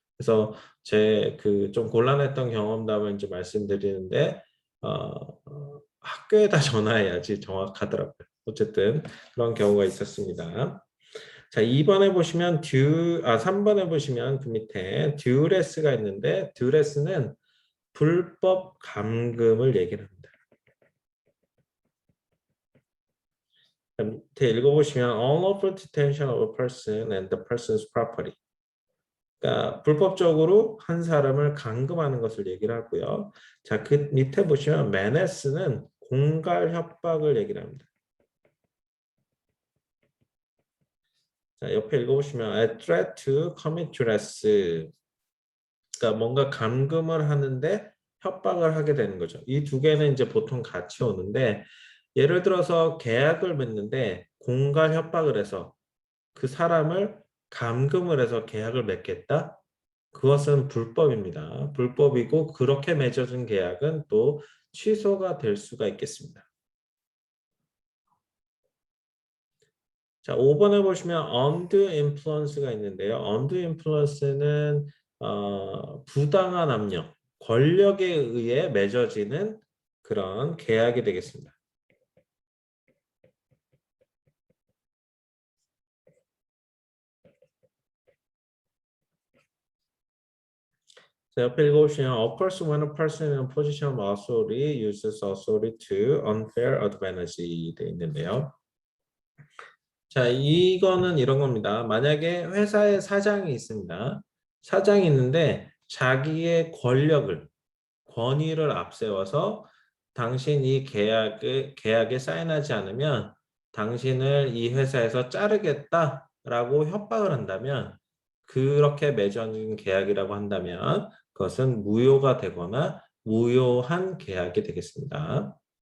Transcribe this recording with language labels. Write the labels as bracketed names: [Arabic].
[Korean] 그래서 제 그 좀 곤란했던 경험담을 이제 말씀드리는데 학교에다 전화해야지 정확하더라고요. 어쨌든 그런 경우가 있었습니다. 자, 2번에 보시면 3번에 보시면 그 밑에 듀레스가 있는데 듀레스는 불법 감금을 얘기를 합니다. 밑에 읽어보시면 [English] unlawful detention of a person and the person's property. [Korean] 그러니까 불법적으로 한 사람을 감금하는 것을 얘기를 하고요. 자, 그 밑에 보시면 menace는 공갈 협박을 얘기를 합니다. 자, 옆에 읽어보시면 [English] a threat to commit duress. [Korean] 그러니까 뭔가 감금을 하는데 협박을 하게 되는 거죠. 이 두 개는 이제 보통 같이 오는데 예를 들어서 계약을 맺는데 공갈 협박을 해서 그 사람을 감금을 해서 계약을 맺겠다? 그것은 불법입니다. 불법이고 그렇게 맺어진 계약은 또 취소가 될 수가 있겠습니다. 자, 5번에 보시면 undue influence가 있는데요. undue influence는 부당한 압력, 권력에 의해 맺어지는 그런 계약이 되겠습니다. 자, 옆에 읽어보시면 [English] a person when a person in a position of authority uses authority to unfair advantage [Korean] 되어 있는데요. 자, 이거는 이런 겁니다. 만약에 회사에 사장이 있습니다. 사장이 있는데 자기의 권위를 앞세워서 당신 이 계약에 사인하지 않으면 당신을 이 회사에서 자르겠다라고 협박을 한다면 그렇게 맺어진 계약이라고 한다면 그것은 무효가 되거나 무효한 계약이 되겠습니다.